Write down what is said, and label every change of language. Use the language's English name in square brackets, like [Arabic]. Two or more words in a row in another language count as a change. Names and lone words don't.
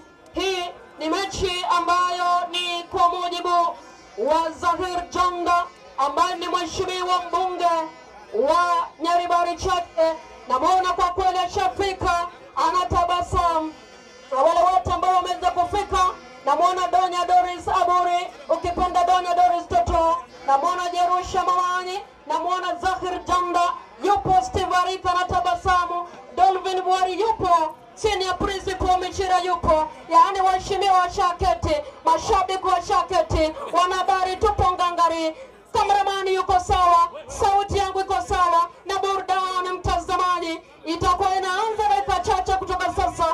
[Swahili] Hii ni mechi ambayo ni kwa mujibu wa Zahir Janda ambaye ni mheshimiwa mbunge wa Nyaribari Chache. Namuona kwa kweli ashafika, anatabasamu. Na wale wote ambao wameweza kufika, namuona Donya Doris Aburi, ukipenda Donya Doris Toto, namuona Jerusha Mawanyi, namuona Zahir Janda yupo, Steve Arika anatabasamu, Dolvin Bwari yupo, Senior Principal Michira yupo, yaani waheshimiwa wa Shaketi, mashabiki wa Shaketi, wanahabari tupo ngangari, kameramani yuko sawa, sauti yangu iko sawa, na burudani mtazamaji itakuwa inaanza dakika chache kutoka sasa.